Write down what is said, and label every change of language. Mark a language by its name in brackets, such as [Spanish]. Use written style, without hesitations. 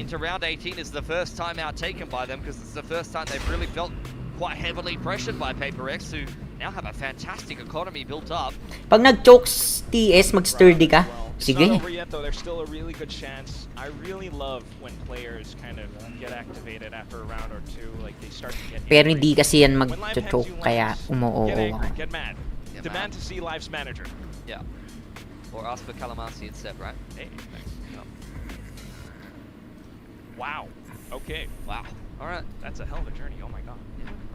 [English] Into round 18 is the first timeout taken by them, because it's the first time they've really felt quite heavily pressured by PRX, who now have a fantastic economy built up. [Filipino] Pag nag-chokes TS, mag-sturdy ka. Sige. [English] It's not over yet though. There's still a really good chance. I really love when players kind of get activated after a round or two, like they start to get. [Filipino] Pero hindi kasi yan mag-choke, kaya umuoo ako. [English] Get mad. Demand to see Live's manager. Yeah. Or ask for Calamasi instead, right? Hey, thanks. Yep. Wow. Okay. Wow. All right. That's a hell of a journey. Oh my god. Yeah.